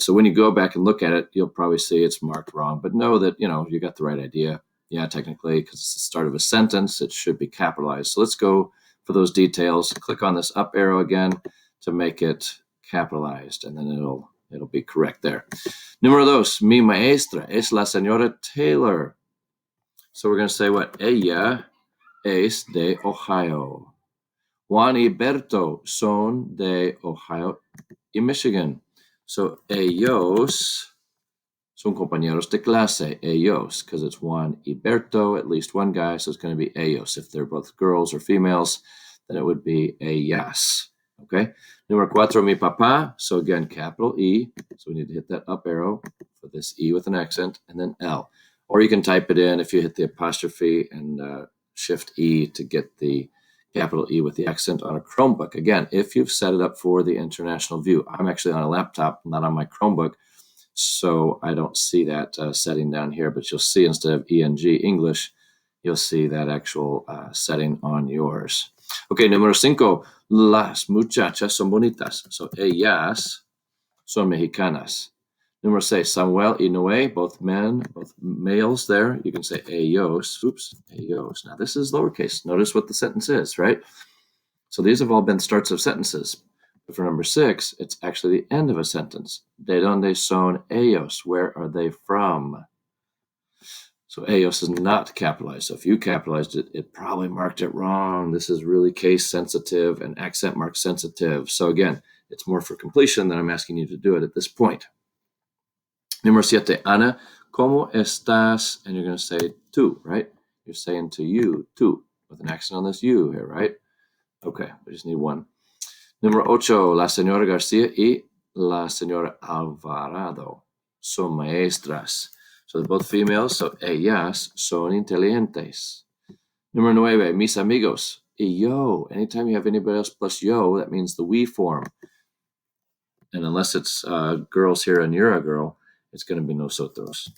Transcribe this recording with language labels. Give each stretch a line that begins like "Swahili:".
English: So when you go back and look at it, you'll probably see it's marked wrong, but know that, you got the right idea. Yeah, technically, because it's the start of a sentence, it should be capitalized. So let's go for those details. Click on this up arrow again to make it capitalized, and then it'll be correct there.
Spanish: Número dos, mi maestra es la señora Taylor.
English: So we're going to say what?
Spanish: Ella es de Ohio. Juan y Berto son de Ohio y Michigan.
English: So
Spanish: ellos son compañeros de clase, ellos,
English: because it's Juan y Berto, at least one guy, so it's going to be ellos. If they're both girls or females, then it would be ellas. Okay.
Spanish: Número cuatro, mi papá.
English: So again, capital E. So we need to hit that up arrow for this E with an accent, and then L. Or you can type it in if you hit the apostrophe and shift E to get the capital E with the accent on a Chromebook. Again, if you've set it up for the international view. I'm actually on a laptop, not on my Chromebook, so I don't see that setting down here, but you'll see instead of ENG English, you'll see that actual setting on yours.
Spanish: Okay, número cinco, las muchachas son bonitas. So ellas son mexicanas. Número seis, Samuel y Noé,
English: both males there. You can say ellos. Oops, ellos. Now this is lowercase. Notice what the sentence is, right? So these have all been starts of sentences. But for number six, it's actually the end of a sentence.
Spanish: De donde son ellos?
English: Where are they from? So ellos is not capitalized. So if you capitalized it, it probably marked it wrong. This is really case sensitive and accent mark sensitive. So again, it's more for completion than I'm asking you to do it at this point.
Spanish: Número siete,
English: Ana
Spanish: ¿Cómo estás?
English: And you're going to say tú, right? You're saying to you, tú, with an accent on this you here, right? Okay, we just need one.
Spanish: Número 8, la señora Garcia y la señora Alvarado son maestras.
English: So they're both females, so
Spanish: ellas son inteligentes. Número 9, mis amigos y yo.
English: Anytime you have anybody else plus yo, that means the we form. And unless it's girls here and you're a girl, it's going to be nosotros.